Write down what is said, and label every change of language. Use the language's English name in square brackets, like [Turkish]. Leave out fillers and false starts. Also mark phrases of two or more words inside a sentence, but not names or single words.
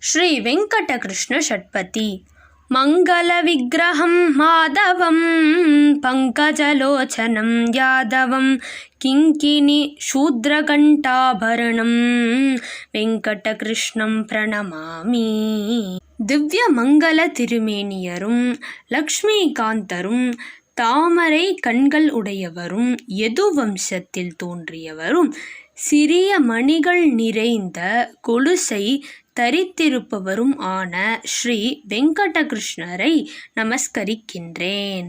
[Sanskrit] श्री वेंकटकृष्ण षट्पदी। मङ्गलविग्रहं माधवं पङ्कजलोचनं यादवं किङ्किणी शूद्रघण्टाभरणं वेङ्कटकृष्णं प्रणमामि। [Tamil] திவ்ய மங்கள திருமேனியரும் லக்ஷ்மிகாந்தரும் தாமரை கண்கள் உடையவரும் யது வம்சத்தில் தோன்றியவரும் சிறிய மணிகள் நிறைந்த கொலுசை தரித்திருப்பவரும் ஆன ஸ்ரீ வெங்கடகிருஷ்ணரை நமஸ்கரிக்கின்றேன்.